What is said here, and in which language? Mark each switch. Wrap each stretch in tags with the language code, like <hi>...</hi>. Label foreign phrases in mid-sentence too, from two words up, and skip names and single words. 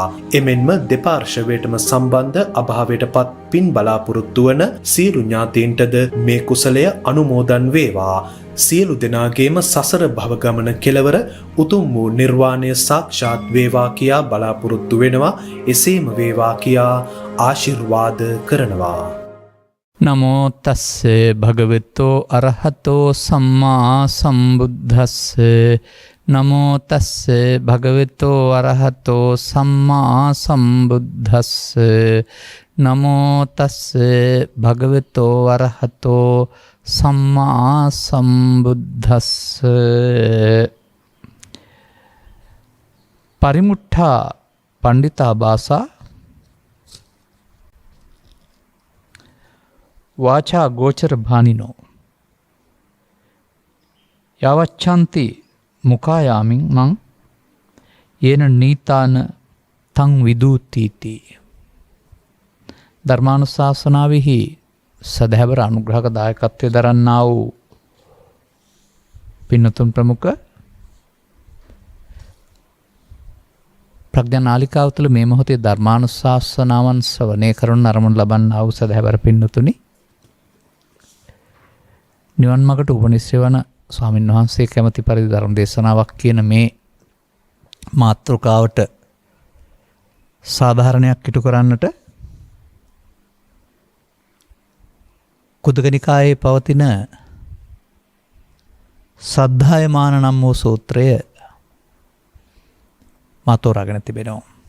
<si>එමෙන්ම දෙපාර්ශවයටම සම්බන්ධ අභාවයට පත් පින් බලාපොරොත්තු වන සියලු ඥාතීන්ටද මේ කුසලය අනුමෝදන් වේවා. සියලු දෙනාගේම සසර භව ගමන කෙලවර උතුම් වූ නිර්වාණය සාක්ෂාත් වේවා කියා බලාපොරොත්තු වෙනවා. එසේම වේවා කියා ආශිර්වාද කරනවා.</si> <pi>නමෝ තස්සේ භගවතෝ අරහතෝ සම්මා සම්බුද්දස්සේ. නමෝ තස්සේ භගවතෝ අරහතෝ සම්මා සම්බුද්දස්සේ. නමෝ තස්සේ භගවතෝ අරහතෝ සම්මා සම්බුද්දස්සේ. පරිමුට්ඨා පණ්ඩිතා භාසා වාචා ගෝචර භානිනෝ යවච්ඡන්ති මුඛායාමින් මං යේන නීතාන තං විදූතිති.</pi> <si>ධර්මානුශාසනාවෙහි සදහැවර අනුග්‍රහක දායකත්වය දරන්නා වූ පින්නතුන් ප්‍රමුඛ ප්‍රඥා නාලිකාව තුළ මේ මොහොතේ ධර්මානුශාසනාවන් ශ්‍රවණය කරන අරමුණු ලබන්නා වූ සදහැවර පින්නතුනි, නිවන් මාර්ගට උපනිශ්‍රේ වන ස්වාමීන් වහන්සේ කැමැති පරිදි ධර්ම දේශනාවක් කියන මේ මාතෘකාවට සාධාරණයක් ඉටු කරන්නට කුද්දක නිකායේ පවතින සද්ධායමාන නම් වූ සූත්‍රය මාතෝරාගෙන තිබෙනවා.</si>